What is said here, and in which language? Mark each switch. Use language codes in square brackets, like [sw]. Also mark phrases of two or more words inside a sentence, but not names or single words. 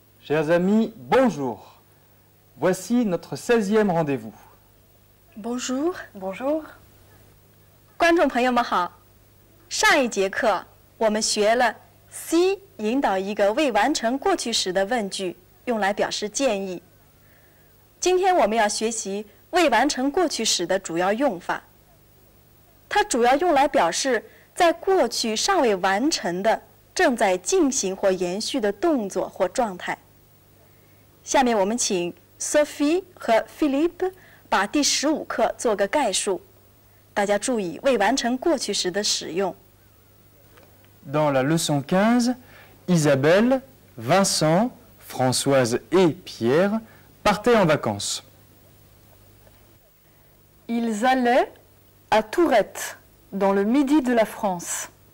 [fr] Chers amis, bonjour. Voici notre 16e rendez-vous. Bonjour. Bonjour. [zh] 观众朋友们好。上一节课我们学了 C 引导一个未完成过去时的问句，用来表示建议。今天我们要学习未完成过去时的主要用法。它主要用来表示在过去尚未完成的、正在进行或延续的动作或状态。下面我们请 Sophie 和 Philippe 把第15课做个概述。大家注意未完成过去时的使用。 [fr] Dans la leçon 15, Isabelle, Vincent, Françoise et Pierre partaient en vacances. Ils allaient à Tourette, dans le midi de la France.